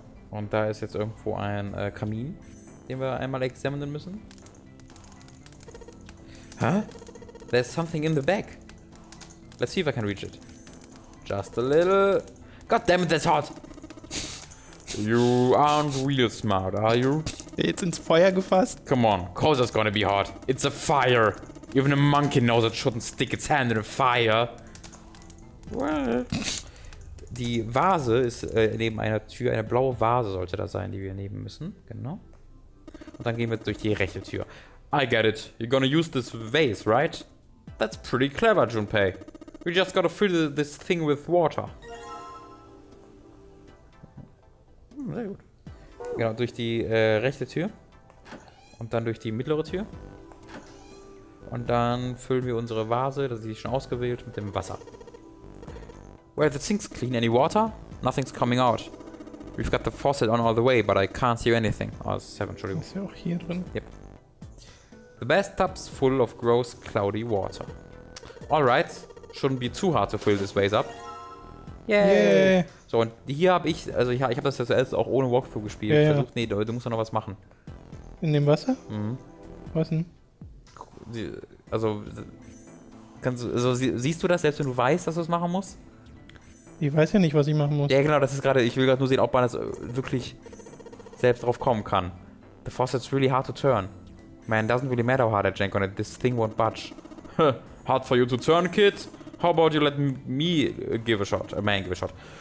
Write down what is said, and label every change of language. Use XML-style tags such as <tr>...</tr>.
<de>Und da ist jetzt irgendwo ein Kamin, den wir einmal examinen müssen. Huh?</de> <en>There's something in the back. Let's see if I can reach it. Just a little. God damn it, that's hot! You aren't real smart, are you?</en> <de>Jetzt ins Feuer gefasst.</de> <en>Come on, cause it's gonna be hot. It's a fire. Even a monkey knows it shouldn't stick its hand in a fire. Well.</en> <de>Die Vase ist neben einer Tür, eine blaue Vase sollte da sein, die wir nehmen müssen. Genau. Und dann gehen wir durch die rechte Tür.</de> <en>I get it. You're gonna use this vase, right? That's pretty clever, Junpei. We just gotta fill this thing with water.</en> <de>Sehr gut. Genau, durch die rechte Tür. Und dann durch die mittlere Tür. Und dann füllen wir unsere Vase, das ist schon ausgewählt, mit dem Wasser. Well, the sink's clean. Any water? Nothing's coming out. We've got the faucet on all the way, but I can't see anything. Oh, das ist 7, Entschuldigung. Ist ja auch hier drin.</de> <en>Yep. The bathtub's full of gross, cloudy water. Alright. Shouldn't be too hard to fill this vase up. Yay!</en> <de>So, und hier habe ich, also ich habe das jetzt auch ohne Walkthrough gespielt. Ja, ja. Versucht, nee, du musst doch noch was machen. In dem Wasser? Mhm. Was denn? Also, siehst du das selbst, wenn du weißt, dass du es machen musst? Ich weiß ja nicht, was ich machen muss. Ja, genau, das ist gerade, ich will gerade nur sehen, ob man das wirklich selbst drauf kommen kann.</de> <en>The faucet's really hard to turn. Man, doesn't really matter how hard I jank on it, this thing won't budge. Hard for you to turn, kid? How about you let me give a shot? A man give a shot.</en>